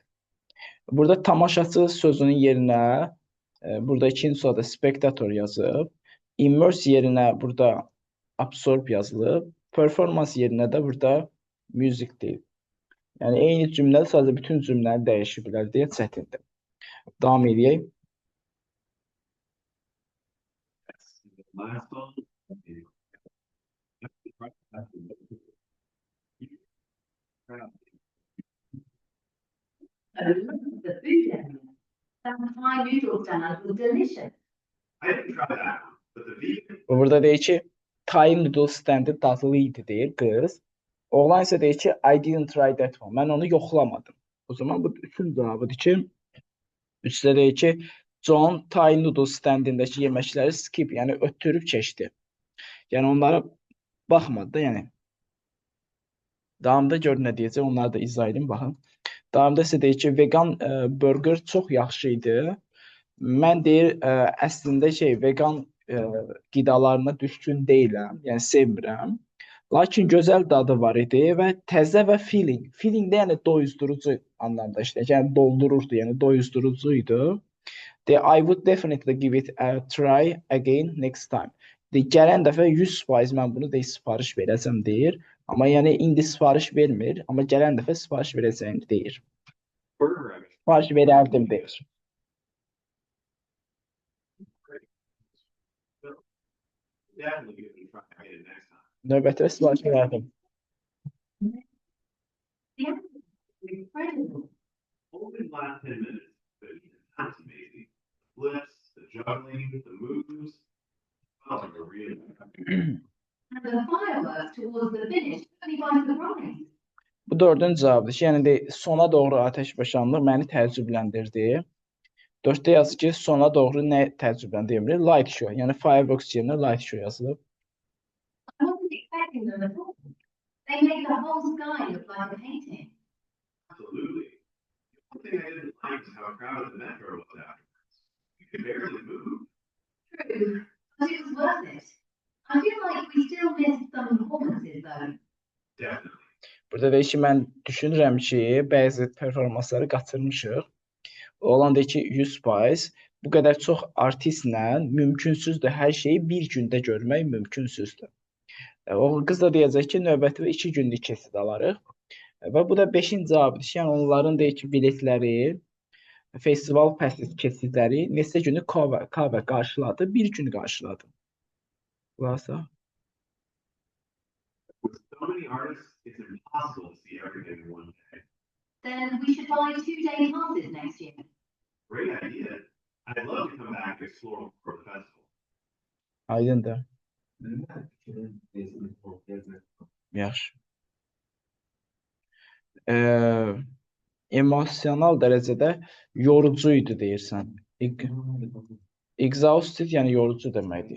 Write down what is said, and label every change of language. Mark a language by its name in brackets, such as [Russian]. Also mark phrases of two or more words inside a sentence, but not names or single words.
[Azerbaijani] Burada tamaşaçı sözünün yerinə burada ikinci sırada spektator yazıb. Immerse yerinə burada absorb yazılıb. Performans yerinə də burada music deyil. Yəni eyni cümlə sadəcə bütün cümləni dəyişə bilər deyə çətindir. Davam edək. [English] The food area. That Thai noodle stand was delicious. I didn't try that one, but the vegan [Azerbaijani] Burada deyir ki, [English] Thai noodle stand [Azerbaijani] dadlı idi deyir qız. Oğlan isə deyir ki, [English] I didn't try that one. [Azerbaijani] Mən onu yoxlamadım. O zaman bu üçün cavabıdır ki, üçdə deyir ki, John [English] Thai noodle [Azerbaijani] standindəki yeməkləri skip, yəni ötürüb keçdi. Yəni onlara baxmadı da, yəni. Davamda gör nə deyəcək, onları da izah edin, baxın. Davamda isə deyir ki, [English] vegan burger [Azerbaijani] çox yaxşı idi. Mən deyir, əslində vegan qidalarına düşkün deyiləm, yəni sevmirəm. Lakin gözəl dadı var idi və təzə və filling. Filling də yəni doyuzdurucu anlamda işləyir. Yəni doldururdu, yəni doyuzdurucu idi. [English] I would definitely give it a try again next time. [Azerbaijani] Gələn dəfə 100% mən bunu sifariş verəcəm deyir. Amma yəni indi sifariş vermir, amma gələn dəfə sifariş verəcəyim deyir. [English] burger I mean, [Azerbaijani] Sifariş verərdim deyir. [English] definitely give it a try again next time. [Azerbaijani] Növbəti sifariş verərdim. [English] The apples were incredible. Only the last 10 minutes, but even that's amazing. The flips, the juggling, the moves. Felt like a real. And the fireworks towards the finish took me by surprise. [Azerbaijani] Bu dördüncü cavabdır ki, yəni sona doğru atəşbaşanlıq məni təəccübləndirdi. 4-də yazır ki, sona doğru nə təəccübləndirmir? Light show, yəni fireworks yerinə [English] light show [Azerbaijani] yazılıb. [English] I wasn't expecting them at all. They made the whole sky look like a painting. Absolutely. The only thing I didn't like was how crowded the metro was afterwards. You could barely move. True, but it was worth it. I feel like we still missed some performances though. Definitely. [Azerbaijani] Burada deyir ki, mən düşünürəm ki, bəzi performansları qaçırmışıq. Oğlan deyir ki, 100%. Bu qədər çox artistlə mümkünsüzdür. Hər şeyi bir gündə görmək mümkünsüzdür. O qız da deyəcək ki, növbəti 2 günlük keçid alarıq. Və bu da 5-ci cavabdır ki, yəni onların deyir ki, biletləri, festival keçidləri neçə günü cover qarşıladı, bir gün qarşıladı. Varsa. [English] With so many artists, it's impossible to see everything in one day. Then we should buy 2-day passes next year. Great idea. I'd love to come back and explore more of the festival. [Azerbaijani] Aydındır. Yaxşı. Emosional dərəcədə yorucu idi deyirsən. Exhausted yəni yorucu deməkdir.